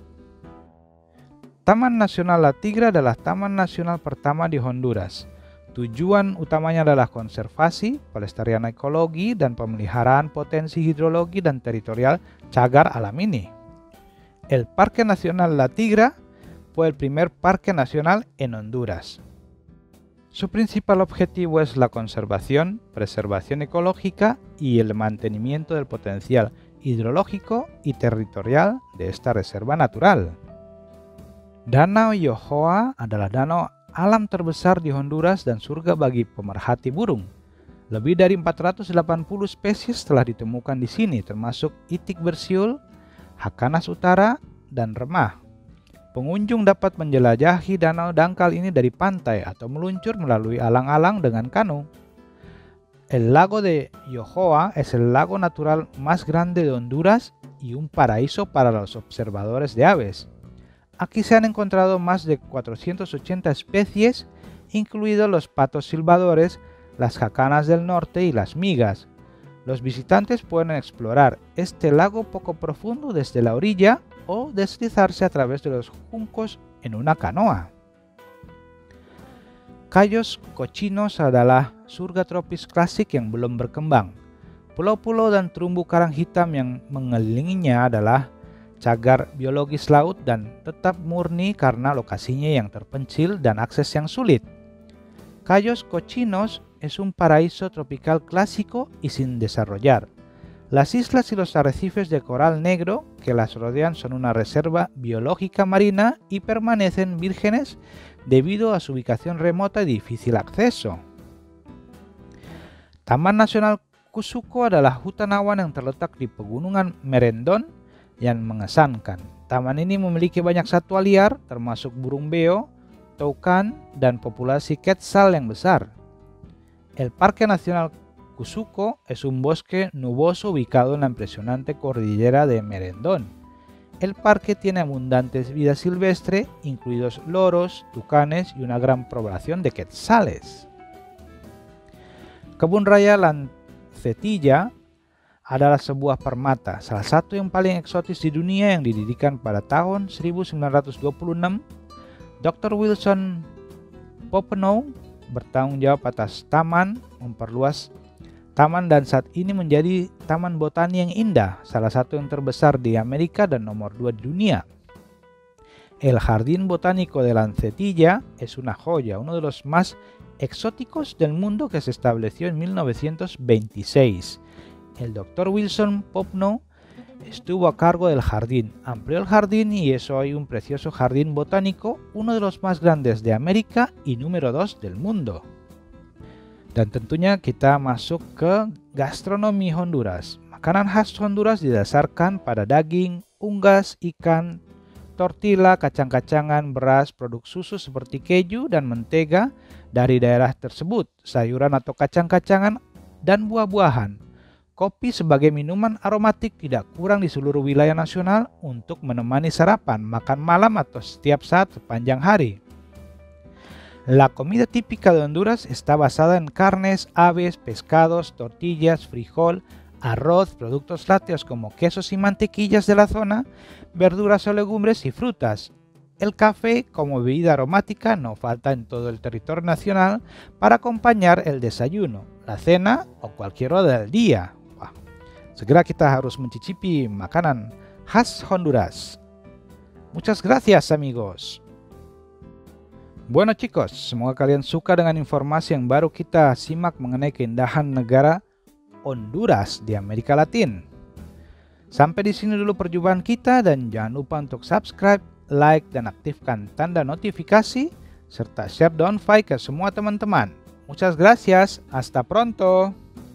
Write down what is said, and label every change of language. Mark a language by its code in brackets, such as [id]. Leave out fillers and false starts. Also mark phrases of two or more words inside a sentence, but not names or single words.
[id] Taman Nasional La Tigra adalah taman nasional pertama di Honduras. Tujuan utamanya adalah konservasi, pelestarian ekologi, dan pemeliharaan potensi hidrologi dan teritorial cagar alam ini. [es] El Parque Nacional La Tigra fue el primer parque nacional en Honduras. Su principal objetivo es la conservación, preservación ecológica y el mantenimiento del potencial hidrológico y territorial de esta reserva natural. [id] Danau Yohoa adalah danau alam terbesar di Honduras dan surga bagi pemerhati burung. Lebih dari 480 spesies telah ditemukan di sini, termasuk itik bersiul, hakanas utara, dan remah. Pengunjung dapat menjelajahi danau dangkal ini dari pantai atau meluncur melalui alang-alang dengan kanu. [es] El lago de Yohoa es el lago natural más grande de Honduras y un paraíso para los observadores de aves. Aquí se han encontrado más de 480 especies, incluidos los patos silbadores, las jacanas del norte y las migas. Los visitantes pueden explorar este lago poco profundo desde la orilla o deslizarse a través de los juncos en una canoa. [id] Cayos Cochinos adalah surga tropis klasik yang belum berkembang. Pulau-pulau dan terumbu karang hitam yang mengelilinginya adalah cagar biologis laut dan tetap murni karena lokasinya yang terpencil dan akses yang sulit. [es] Cayos Cochinos es un paraíso tropical clásico y sin desarrollar. Las islas y los arrecifes de coral negro que las rodean son una reserva biológica marina y permanecen vírgenes debido a su ubicación remota y difícil acceso. [id] Taman Nasional Kusuko adalah hutan awan yang terletak di pegunungan Merendon yang mengesankan. Taman ini memiliki banyak satwa liar termasuk burung beo, toucan, dan populasi quetzal yang besar. [es] El Parque Nacional Kusuko es un bosque nuboso ubicado en la impresionante cordillera de Merendón. El parque tiene abundante vida silvestre, incluidos loros, tucanes y una gran población de quetzales. [id] Kebun Raya Lancetilla adalah sebuah permata, salah satu yang paling eksotis di dunia yang didirikan pada tahun 1926. Dr. Wilson Popenoe bertanggung jawab atas taman, memperluas taman dan saat ini menjadi taman botani yang indah, salah satu yang terbesar di Amerika dan nomor 2 di dunia. [es] El Jardín Botánico de Lancetilla es una joya, uno de los más exóticos del mundo que se estableció en 1926. El Dr. Wilson Popenoe estuvo a cargo del jardín, amplió el jardín y es hoy un precioso jardín botánico, uno de los más grandes de América y número 2 del mundo. [id] Dan tentunya kita masuk ke gastronomi Honduras. Makanan khas Honduras didasarkan pada daging, unggas, ikan, tortilla, kacang-kacangan, beras, produk susu seperti keju dan mentega dari daerah tersebut, sayuran atau kacang-kacangan, dan buah-buahan. Kopi sebagai minuman aromatik tidak kurang di seluruh wilayah nasional untuk menemani sarapan, makan malam atau setiap saat sepanjang hari. [es] La comida típica de Honduras está basada en carnes, aves, pescados, tortillas, frijol, arroz, productos lácteos como quesos y mantequillas de la zona, verduras o legumbres y frutas. El café como bebida aromática no falta en todo el territorio nacional para acompañar el desayuno, la cena o cualquier hora del día. [id] Segera kita harus mencicipi makanan khas Honduras. [es] Muchas gracias amigos. Bueno chicos, [id] semoga kalian suka dengan informasi yang baru kita simak mengenai keindahan negara Honduras di Amerika Latin. Sampai di sini dulu perjumpaan kita dan jangan lupa untuk subscribe, like, dan aktifkan tanda notifikasi serta share Don't Fight ke semua teman-teman. [es] Muchas gracias, hasta pronto.